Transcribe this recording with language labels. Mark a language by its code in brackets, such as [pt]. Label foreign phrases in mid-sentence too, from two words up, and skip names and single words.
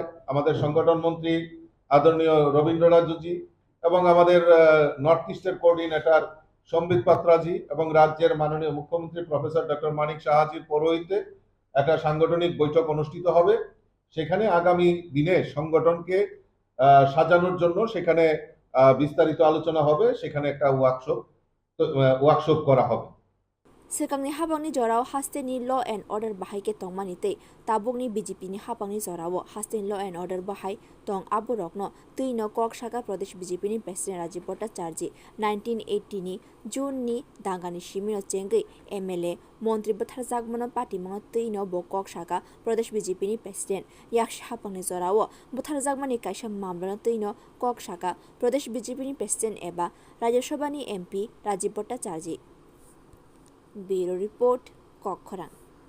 [bn] আমাদের সংগঠন মন্ত্রী আদরণীয় রবীন্দ্রনাথজি এবং আমাদের [en] North East's coordinator [bn] সম্বিত পাত্রাজি এবং রাজ্যের মাননীয় মুখ্যমন্ত্রী [en] Professor Doctor [bn] মানিক সাহাজির পৌরোহিত্যে একটা সাংগঠনিক বৈঠক অনুষ্ঠিত হবে সেখানে আগামী দিনে সংগঠনকে সাজানোর জন্য সেখানে বিস্তারিত আলোচনা হবে সেখানে একটা ওয়ার্কশপ করা হবে [trp] Sekangni habangni jorao Hasteni [en] law and order [trp] bahai ke tongmani te tabungni BJP ni habangni jorao Hasteni law [en] and order [trp] bahai tong aburokno tuino kok shaka Pradesh BJP ni president Rajib Bhattacharya 1980 ni June ni dangani shimino chengai MLA Montri Bhatharjakmano party manga tuino bo kok shaka Pradesh BJP ni president yaksh habangni jorao Bhatharjakmani kaisa mamlano tuino kok shaka Pradesh BJP ni president eba Rajya Sabha ni MP Rajib Bhattacharya [en] Bureau Report, [trp] Kokhoran.